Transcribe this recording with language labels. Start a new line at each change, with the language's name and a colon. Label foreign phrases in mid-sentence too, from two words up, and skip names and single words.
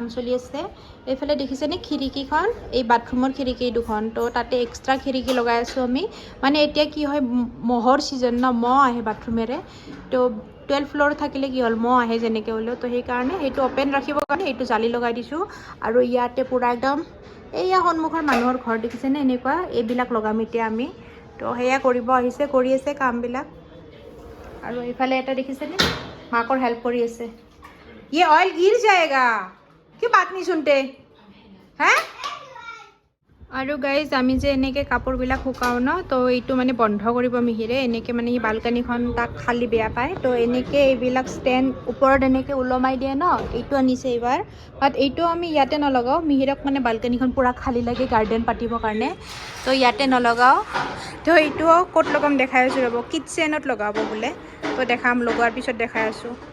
Assamese: চলি আছে এইফালে দেখিছেনে খিৰিকীখন এই বাথৰুমৰ খিৰিকী দুখন তো তাতে এক্সট্ৰা খিৰিকী লগাই আছোঁ আমি মানে এতিয়া কি হয় মহৰ ছিজন ন মহ আহে বাথৰুমেৰে তো 12 ফ্ল'ৰ থাকিলে কি হ'ল মহ আহে যেনেকৈ হ'লেও তো সেইকাৰণে সেইটো অ'পেন ৰাখিবৰ কাৰণে এইটো জালি লগাই দিছোঁ আৰু ইয়াতে পূৰা একদম এইয়া সন্মুখৰ মানুহৰ ঘৰ দেখিছেনে এনেকুৱা এইবিলাক লগাম এতিয়া আমি তো সেয়া কৰিব আহিছে কৰি আছে কামবিলাক আৰু এইফালে এটা দেখিছেনে মাকৰ হেল্প কৰি আছে
Hindi: ये ऑयल गिर जाएगा क्यों बात नहीं सुनते हैं
Assamese: আৰু গাইজ আমি যে এনেকৈ কাপোৰবিলাক শুকাওঁ ন তো এইটো মানে বন্ধ কৰিব মিহিৰে এনেকৈ মানে সি বালকানিখন তাক খালী বেয়া পায় তো এনেকৈ এইবিলাক ষ্টেণ্ড ওপৰত এনেকৈ ওলমাই দিয়ে ন এইটো আনিছে এইবাৰ বাট এইটো আমি ইয়াতে নলগাওঁ মিহিৰক মানে বালকানিখন পূৰা খালী লাগে গাৰ্ডেন পাতিবৰ কাৰণে তো ইয়াতে নলগাওঁ তো এইটো ক'ত লগাম দেখাই আছোঁ ৰ'ব কিটচেনত লগাব বোলে তো দেখাম লগোৱাৰ পিছত দেখাই আছোঁ